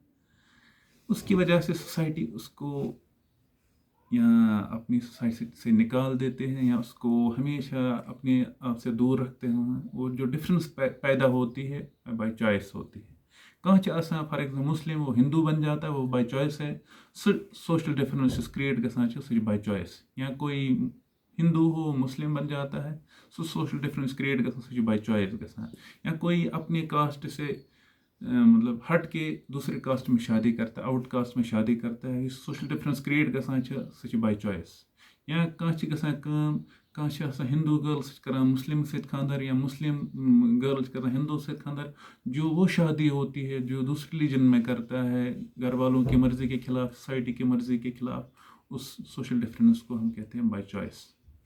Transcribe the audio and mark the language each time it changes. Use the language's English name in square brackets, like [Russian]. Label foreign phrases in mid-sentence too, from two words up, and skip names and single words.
[Urdu] اس کی وجہ سے سوسائٹی اس کو یا اپنی سوسائٹی سے نکال دیتے ہیں یا اس کو ہمیشہ اپنے آپ سے دور رکھتے ہیں. وہ جو ڈفرینس پیدا ہوتی ہے [English] by choice [Urdu] ہوتی ہے. [Kashmiri] کانٛہہ آسان [English] for example [Urdu] مسلم وہ ہندو بن جاتا ہے, وہ [English] by choice [Urdu] ہے. [English] social difference create [Kashmiri] گژھان سہ [English] by choice. [Urdu] یا کوئی ہندو ہو مسلم بن جاتا ہے, [English] social difference create [Kashmiri] گژھان سہ [English] by choice [Urdu] گژھان. یا کوئی اپنے کاسٹ سے مطلب ہٹ کے دوسرے کاسٹ میں شادی کرتا ہے, [English] out caste [Urdu] میں شادی کرتا ہے. [English] یس social difference create [Kashmiri] گژھان سہ [English] by choice. [Kashmiri] یا کانٛہہ گژھان کٲم, کانٛہہ آسان ہندو گرل سۭتۍ کران مسلم سۭتۍ خاندر یا مسلم گرل کران ہندو سۭتۍ خاندر. [Urdu] جو وہ شادی ہوتی ہے جو دوسرے ریلیجن میں کرتا ہے گھر والوں کی مرضی کے خلاف, سوسائٹی کی مرضی کے خلاف, اس [English] social difference [Urdu] کو ہم کہتے ہیں [English] by choice.